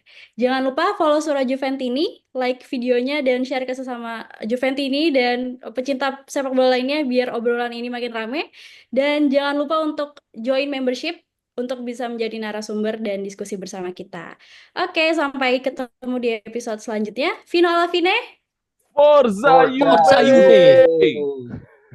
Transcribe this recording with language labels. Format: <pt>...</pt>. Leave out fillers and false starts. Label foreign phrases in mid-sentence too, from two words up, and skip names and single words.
<id>Jangan lupa follow Suara Juventini, like videonya dan share ke sesama Juventini dan pecinta sepak bola lainnya biar obrolan ini makin rame. Dan jangan lupa untuk</id> <en>join membership</en> <id>untuk bisa menjadi narasumber dan diskusi bersama kita. Oke, sampai ketemu di episode selanjutnya.</id> <it>Fino alla fine. Forza Forza Forza Juve! Juve! Juve!</it>